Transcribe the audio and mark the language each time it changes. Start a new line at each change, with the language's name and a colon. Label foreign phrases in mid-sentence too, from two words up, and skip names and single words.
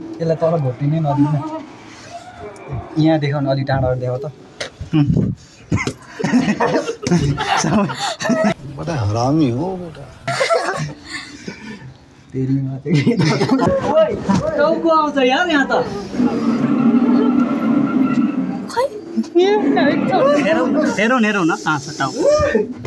Nepali: यसलाई तल घोटिनै नदिनु यहाँ देखाउन अलि टाढाबाट देखाउ त
Hindi: बड़ा हरामी हो बेटा।
Nepali: तेरीमा चाहिँ ओइ टाउको आउँछ यार यहाँ त हेरौँ हेरौँ न कहाँ छ टाउको